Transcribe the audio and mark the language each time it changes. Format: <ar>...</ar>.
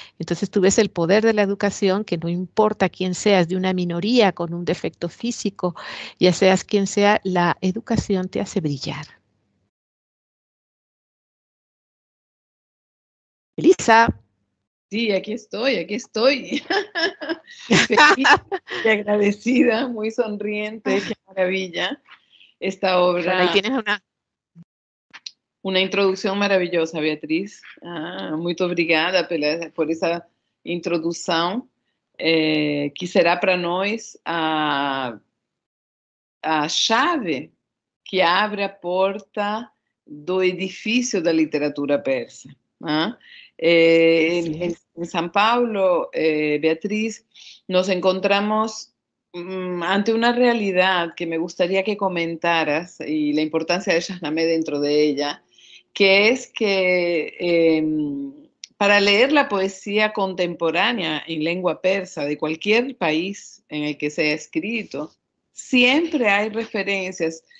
<es>Entonces tú ves el poder de la educación, que no importa quién seas, de una minoría con un defecto físico, ya seas quien sea, la educación te hace brillar. Elisa. Sí, aquí estoy, aquí estoy. Feliz y agradecida, muy sonriente, qué maravilla. Esta Bueno, ahí obra, tienes</es> <pt>una introdução maravilhosa, Beatriz. Muito obrigada por essa introdução, que será para nós a chave que abre a porta do edifício da literatura persa.</pt> <es>En São Paulo, Beatriz, nos encontramos ante una realidad que me gustaría que comentaras y la importancia de Shahnameh dentro de ella, que es que para leer la poesía contemporánea en lengua persa de cualquier país en el que sea escrito, siempre hay referencias.</es>